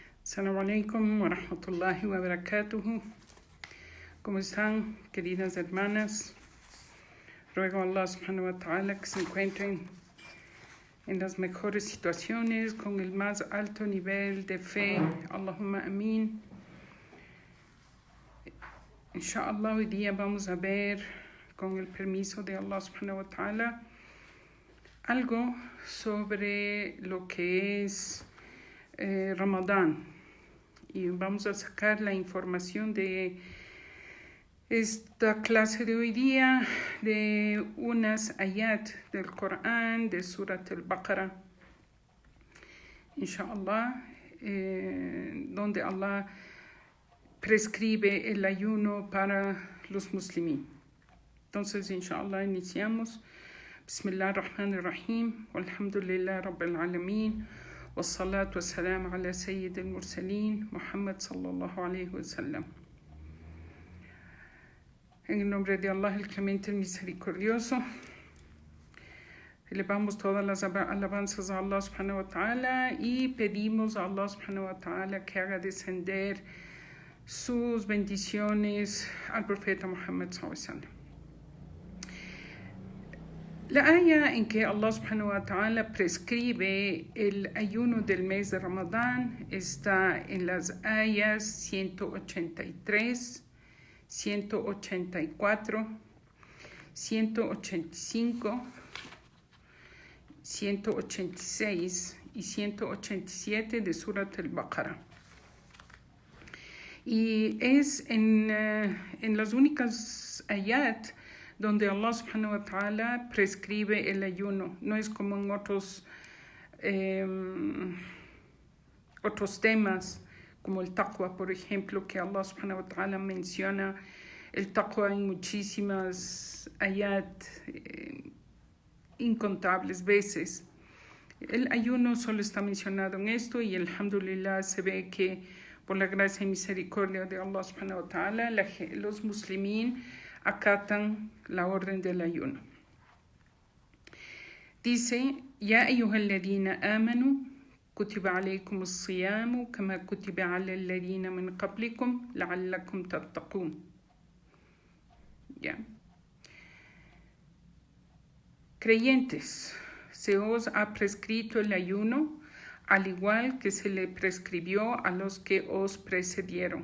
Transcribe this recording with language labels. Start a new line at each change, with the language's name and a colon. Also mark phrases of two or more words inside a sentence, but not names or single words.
Arabic: السلام عليكم ورحمة الله وبركاته.
Spanish: ¿Cómo están, queridas hermanas? Ruego a
Arabic: الله سبحانه وتعالى
Spanish: que se encuentren en las mejores situaciones, con el más alto nivel de fe.
Arabic: اللهم آمين، إن شاء الله,
Spanish: hoy día vamos a ver, con el permiso de
Arabic: الله سبحانه وتعالى,
Spanish: algo sobre lo que es Ramadán. Y vamos a sacar la información de esta clase de hoy día de unas ayat del Corán, de Surat al-Baqarah, inshallah, donde Allah prescribe el ayuno para los musulmanes. Entonces, inshallah, iniciamos.
Arabic: بسم الله الرحمن الرحيم. والحمد لله رب العالمين. والصلاة والسلام على سيد المرسلين محمد صلى الله عليه وسلم.
Spanish: En el nombre de Allah, el clemente, el misericordioso, elevamos todas las alabanzas a
Arabic: الله سبحانه وتعالى
Spanish: y pedimos a
Arabic: الله سبحانه وتعالى
Spanish: que haga descender sus bendiciones al profeta Muhammad
Arabic: صلى الله عليه وسلم.
Spanish: La aya en que
Arabic: الله سبحانه وتعالى
Spanish: prescribe el ayuno del mes de Ramadán está en las ayas 183, 184, 185, 186 y 187 de Surat al-Baqarah. Y es en las únicas ayat donde
Arabic: الله سبحانه وتعالى
Spanish: prescribe el ayuno. No es como en otros temas, como el taqwa, por ejemplo, que
Arabic: الله سبحانه وتعالى
Spanish: menciona el taqwa en muchísimas ayat, incontables veces. El ayuno solo está mencionado en esto y alhamdulillah se ve que por la gracia y misericordia de
Arabic: الله سبحانه وتعالى
Spanish: los muslimín acatan la orden del ayuno.
Arabic: Dice: يا أيها الذين آمنوا كتب عليكم الصيام كما كتب على الذين من قبلكم لعلكم تتقون.
Spanish: Ya. Creyentes, se os ha prescrito el ayuno al igual que se le prescribió a los que os precedieron.